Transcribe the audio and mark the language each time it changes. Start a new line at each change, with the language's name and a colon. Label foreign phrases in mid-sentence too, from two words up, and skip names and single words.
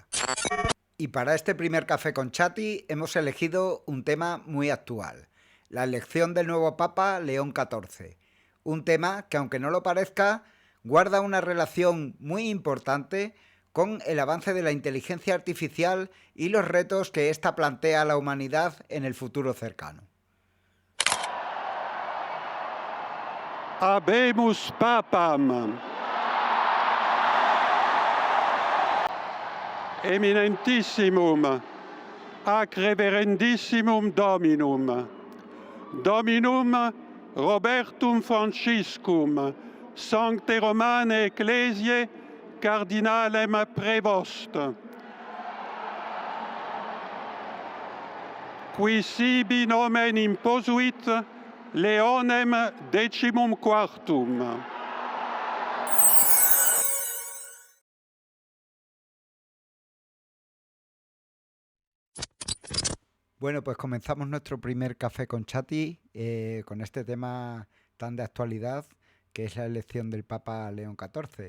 Spanish: Y para este primer café con Chati hemos elegido un tema muy actual, la elección del nuevo Papa León XIV. Un tema que, aunque no lo parezca, guarda una relación muy importante con el avance de la inteligencia artificial y los retos que ésta plantea a la humanidad en el futuro cercano.
Latin: Habemus Papam. Eminentissimum, ac reverendissimum Dominum, Dominum Robertum Franciscum, Sancte Romane Ecclesiae, Cardinalem Prevost, qui sibi nomen imposuit Leonem XIV.
Spanish: Bueno, pues comenzamos nuestro primer café con Chati con este tema tan de actualidad que es la elección del Papa León XIV.